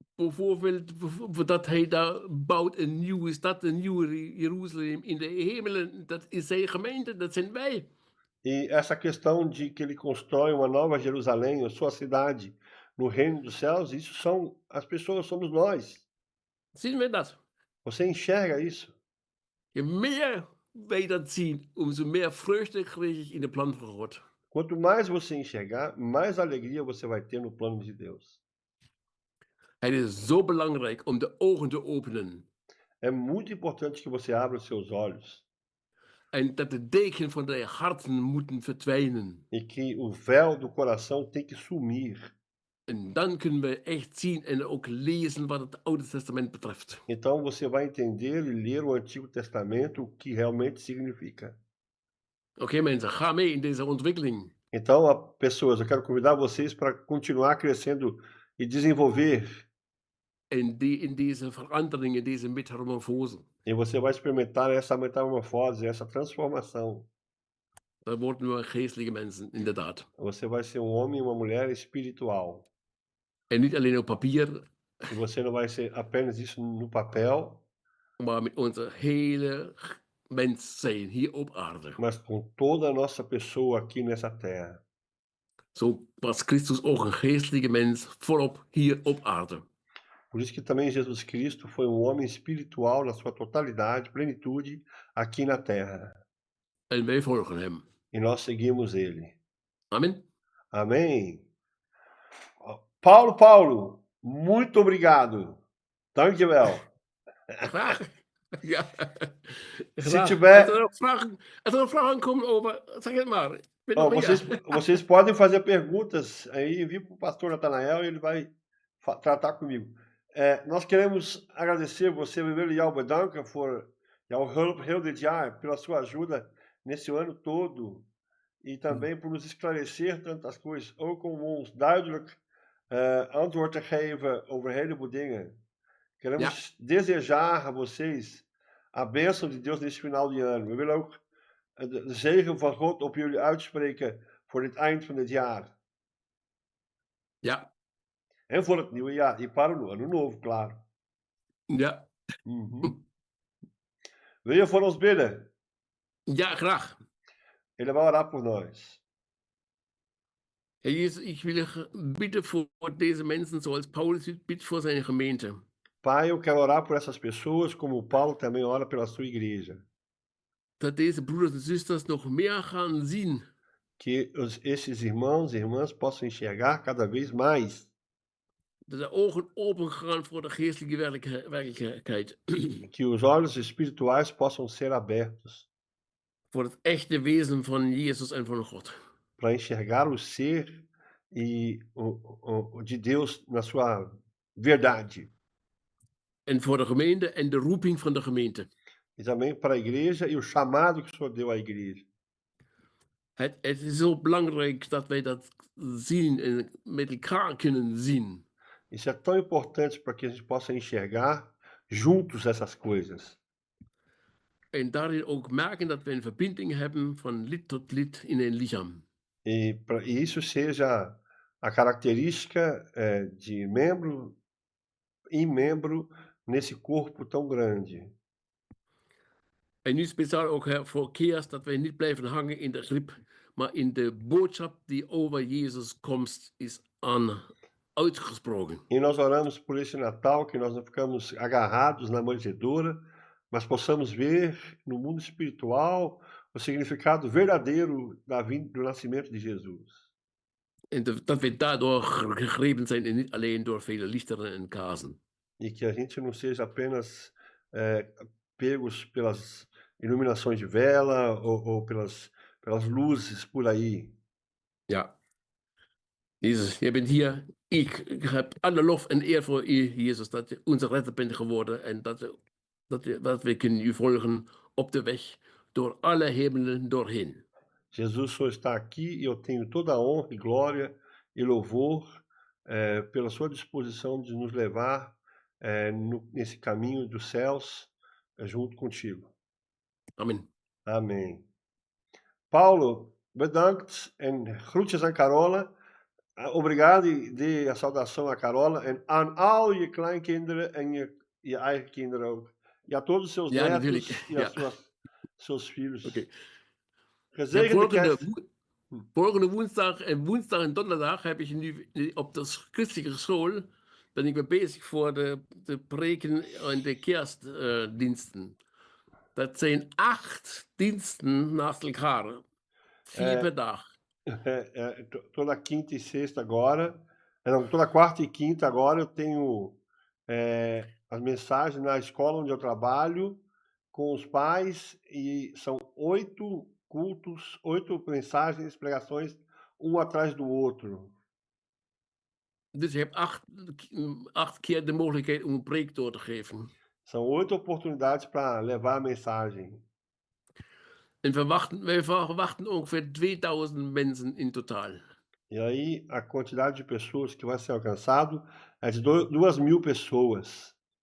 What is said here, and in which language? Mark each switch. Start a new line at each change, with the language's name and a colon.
Dutch: Bijvoorbeeld dat hij daar bouwt een nieuwe stad, een nieuwe Jeruzalem in de hemelen. Dat is zijn gemeente, dat zijn wij.
Portuguese: E essa questão de que ele constrói uma nova Jerusalém, a sua cidade, no reino dos céus, isso são as pessoas, somos nós.
Dutch: Zien we dat?
Portuguese: Você enxerga isso?
Dutch: Je meer wij dat zien, umso meer vreugde krijg ik in de plan van God.
Portuguese: Quanto mais você enxergar, mais alegria você vai ter no plano de Deus.
Dutch: Het is zo belangrijk om de ogen te openen.
Portuguese: É muito importante que você abra os seus olhos
Dutch: En dat de deken van de harten moeten verdwijnen.
Portuguese: e que o véu do coração tem que sumir.
Dutch: En dan kunnen we echt zien en ook lezen wat het Oude Testament betreft.
Portuguese: Então você vai entender e ler o Antigo Testamento, o que realmente significa.
Dutch: Oké, mensen, ga mee in deze ontwikkeling.
Portuguese: Então, pessoas, eu quero convidar vocês para continuar crescendo e desenvolver.
Dutch: In deze verandering, in deze metamorfose.
Portuguese: E você vai experimentar essa metamorfose, essa transformação.
Dutch: Dan worden we geestelijke mensen, inderdaad.
Portuguese: Você vai ser um homem e uma mulher espiritual.
Dutch: En niet alleen op papier,
Portuguese: E você não vai ser apenas isso no papel,
Dutch: maar met onze hele mens zijn hier op aarde.
Portuguese: mas com toda a nossa pessoa aqui nessa terra.
Dutch: Zo was Christus ook een geestelijke mens volop hier op aarde.
Portuguese: Por isso que também Jesus Cristo foi um homem espiritual na sua totalidade, plenitude, aqui na terra.
Dutch: En wij volgen hem.
Portuguese: E nós seguimos ele.
Dutch: Amen.
Portuguese: Amém? Paulo, muito obrigado.
Dutch: Dankjewel. Graag. Ja.
Portuguese: Se
Dutch: Graag.
Portuguese: tiver...
Dutch: Als er nog vragen komen over, zeg het maar. Ik ben Oh, nog hier.
Portuguese: vocês podem fazer perguntas aí, envie para o pastor Natanael e ele vai tratar comigo. Nós queremos agradecer você,
Dutch: we willen jou bedanken voor jouw hulp heel dit jaar,
Portuguese: pela sua ajuda nesse ano todo e também por nos esclarecer tantas coisas,
Dutch: ook om ons duidelijk antwoord te geven over een heleboel dingen.
Portuguese: Queremos desejar a vocês a bênção de Deus nesse final de ano.
Dutch: We willen ook de zegen van God op jullie uitspreken voor dit eind van dit jaar. Ja. En voor het nieuwe jaar.
Portuguese: E para o ano novo, claro.
Dutch: Ja. Uhum. Wil je voor ons bidden? Ja, graag.
Portuguese: Ele vai orar por nós.
German: Herr Jesus, ich will bitten
Dutch: voor deze mensen zoals Paulus bidt voor zijn gemeente.
Portuguese: Pai, eu quero orar por essas pessoas, como o Paulo também ora pela sua igreja.
Dutch: Dat deze broeders en zusters nog meer gaan zien.
Portuguese: Que esses irmãos e irmãs possam enxergar cada vez mais.
Dutch: Dat de ogen open gaan voor de geestelijke werkelijkheid.
Portuguese: Que os olhos espirituais possam ser abertos.
Dutch: Voor het echte wezen van Jezus en van God.
Portuguese: Para enxergar o ser e de Deus na sua verdade.
Dutch: En voor de gemeente en de roeping van de gemeente.
Portuguese: E também para a igreja e o chamado que o Senhor deu à igreja.
Dutch: Het is zo belangrijk dat wij dat zien en met elkaar kunnen zien.
Portuguese: Isso é tão importante para que a gente possa enxergar juntos essas coisas.
Dutch: En daarin ook merken dat we een verbinding hebben van lid tot lid in een lichaam.
Portuguese: E isso seja a característica de membro e membro nesse corpo tão grande.
Dutch: En nu speciaal ook voor Keers dat wij niet blijven hangen in de griep, maar in de boodschap die over Jezus komst is uitgesproken.
Portuguese: E nós oramos por esse Natal, que nós não ficamos agarrados na manjedoura, mas possamos ver no mundo espiritual o significado verdadeiro do nascimento de Jesus.
Dutch: En dat we daardoor gegrepen zijn en niet alleen door vele lichteren en kaarsen.
Portuguese: E que a gente não seja apenas pegos pelas iluminações de vela ou pelas luzes por aí.
Dutch: Ja. Jezus, jij bent hier. Ik heb alle lof en eer voor u, Jezus, dat je onze redder bent geworden en dat we kunnen u volgen op de weg door alle hemelen doorheen.
Portuguese: Jesus só está aqui e eu tenho toda a honra e glória e louvor pela sua disposição de nos levar nesse caminho dos céus junto contigo.
Dutch: Amen.
Portuguese: Amém.
Dutch: Paulo, bedankt en groetjes aan Carola.
Portuguese: Obrigado e dê a saudação a Carola
Dutch: en aan al je kleinkinderen en je eigen kinderen ook.
Portuguese: E a todos os seus
Dutch: Ja,
Portuguese: netos
Dutch: natuurlijk.
Portuguese: e seus filhos.
Dutch: Oké. Gezegende kerst. Volgende woensdag en donderdag heb ik nu op de christelijke school ben ik mee bezig voor de preken en de kerstdiensten. Dat zijn 8 diensten naast elkaar. 4 per dag.
Portuguese: Toda quinta e sexta agora, não, toda quarta e quinta agora eu tenho as mensagens na escola onde eu trabalho com os pais e são 8 cultos, 8 mensagens, pregações, um atrás do outro.
Dutch: Dus je hebt 8 keer de mogelijkheid om een preek door te geven.
Portuguese: São 8 oportunidades para levar a mensagem.
Dutch: En wij verwachten ongeveer 2000 mensen in totaal.
Portuguese: E aí a quantidade de pessoas que vai ser alcançado é de 2.000 pessoas.